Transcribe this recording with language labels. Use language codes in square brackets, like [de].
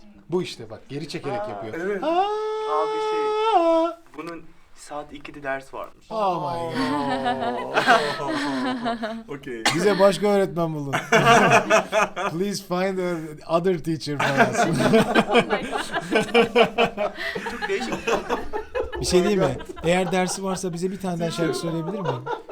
[tr] Bu işte bak, geri çekerek yapıyor. Evet. Abi bunun saat 2'de ders varmış. [en] Oh my god. Okay. [tr] Bize başka öğretmen bulun. [en] Please find other teacher for us. [tr] Çok değişik. Bir şey diyeyim mi? Eğer dersi varsa bize bir tane daha şarkı söyleyebilir miyim?